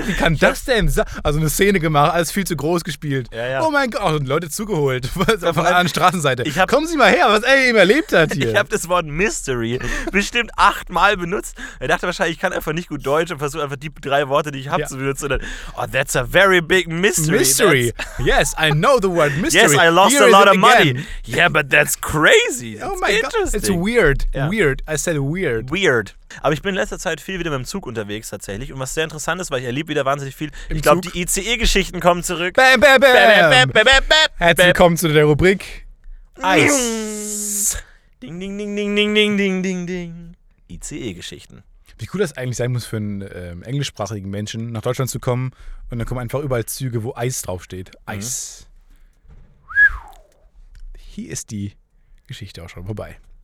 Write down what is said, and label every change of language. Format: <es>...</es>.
<de>Wie kann das denn sein? Also eine Szene gemacht, alles viel zu groß gespielt. Ja, ja. Oh mein Gott, und Leute zugeholt von der anderen Straßenseite. Kommen Sie mal her, was er eben erlebt hat hier. Ich habe das Wort Mystery bestimmt 8-mal benutzt. Er dachte wahrscheinlich, ich kann einfach nicht gut Deutsch und versuche einfach die drei Worte, die ich habe, zu benutzen. Dann,</de> <en>oh, that's a very big mystery. Mystery. Yes, I know the word mystery. Yes, I lost here a lot of money. Again. Yeah, but that's crazy. That's oh my interesting. God. It's weird. Yeah. Weird. I said weird. Weird.</en> <de>Aber ich bin in letzter Zeit viel wieder mit dem Zug unterwegs tatsächlich. Und was sehr interessant ist, weil ich erlebe wieder wahnsinnig viel. Ich glaube, die ICE-Geschichten kommen zurück. Bam, bam, bam. Bam, bam, bam, bam, bam. Herzlich willkommen zu der Rubrik Eis. Ding, ding, ding, ding, ding, ding, ding, ding, ding. ICE-Geschichten. Wie cool das eigentlich sein muss für einen englischsprachigen Menschen, nach Deutschland zu kommen. Und dann kommen einfach überall Züge, wo Eis draufsteht. Eis. Mhm. Hier ist die Geschichte auch schon vorbei.</de>